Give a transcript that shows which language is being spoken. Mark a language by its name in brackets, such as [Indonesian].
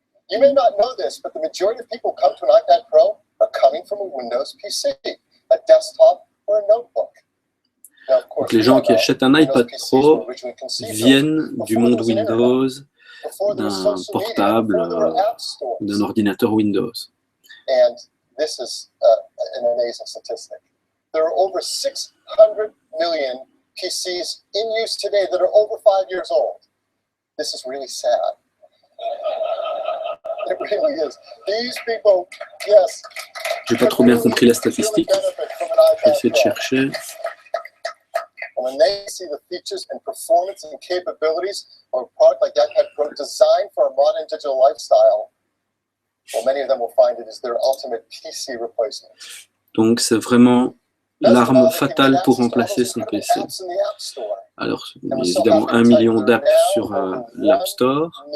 [English] You may not know this, but the majority of people come to an iPad Pro are coming from a Windows PC, a desktop or a notebook. [French] Donc les gens qui achètent un iPad Pro viennent du monde Windows, d'un portable, d'un ordinateur Windows. [English] And this is an amazing statistic. There are over 600 million PCs in use today that are over 5 years old. This is really sad. It really is. These people, yes. [French] J'ai pas trop bien compris la statistique. J'ai essayé de chercher. [English] When they see the features and performance and capabilities of a product like iPad Pro designed for a modern digital lifestyle, Well, many of them will find it is their ultimate PC replacement. [French] Donc c'est vraiment l'arme fatale pour remplacer son PC. Alors, il y a évidemment 1 million d'apps sur l'App Store.